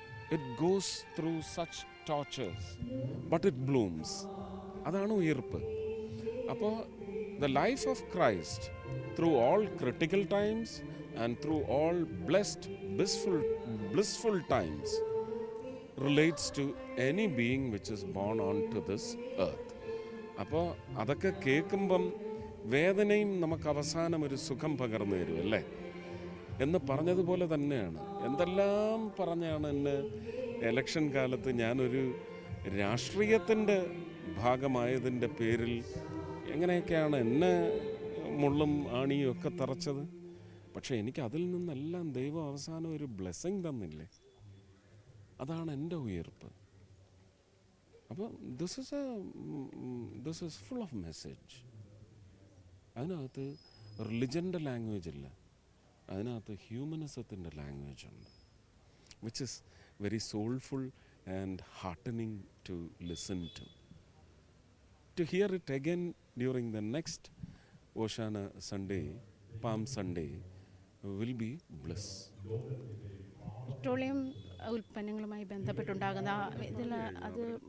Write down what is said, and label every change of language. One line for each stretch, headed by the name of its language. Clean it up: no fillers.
English: It goes through such tortures, but it blooms.
Malayalam: അതാണ് ഉയർപ്പ്.
English: അപ്പോൾ the life of Christ through all critical times and through all blessed, blissful times relates to any being which is born onto this earth.
Malayalam: അപ്പോൾ അതൊക്കെ കേൾക്കുമ്പം വേദനയും നമുക്ക് അവസാനം ഒരു സുഖം പകർന്നു തരും അല്ലേ എന്ന് പറഞ്ഞതുപോലെ തന്നെയാണ്. എന്തെല്ലാം പറഞ്ഞാണ് എന്നെ എലക്ഷൻ കാലത്ത് ഞാനൊരു രാഷ്ട്രീയത്തിൻ്റെ ഭാഗമായതിൻ്റെ പേരിൽ എങ്ങനെയൊക്കെയാണ് എന്നെ മുള്ളും ആണിയും ഒക്കെ തറച്ചത്. പക്ഷേ എനിക്ക് അതിൽ നിന്നെല്ലാം ദൈവം അവസാനം ഒരു ബ്ലെസ്സിങ് തന്നില്ലേ, അതാണ് എൻ്റെ ഉയർപ്പ്.
English: അപ്പോൾ this is full of message.
Malayalam: അതിനകത്ത് റിലിജൻ്റെ ലാംഗ്വേജ് ഇല്ല, അതിനകത്ത് ഹ്യൂമനിസത്തിൻ്റെ ലാംഗ്വേജ് ഉണ്ട്,
English: Which is very soulful and heartening to listen to. To hear it again during the next Oshana Sunday, Palm Sunday, will be bliss.
Malayalam: Petroleum ഉൽപ്പന്നങ്ങളുമായി ബന്ധപ്പെട്ടുണ്ടാകുന്ന ഇതിൽ അത്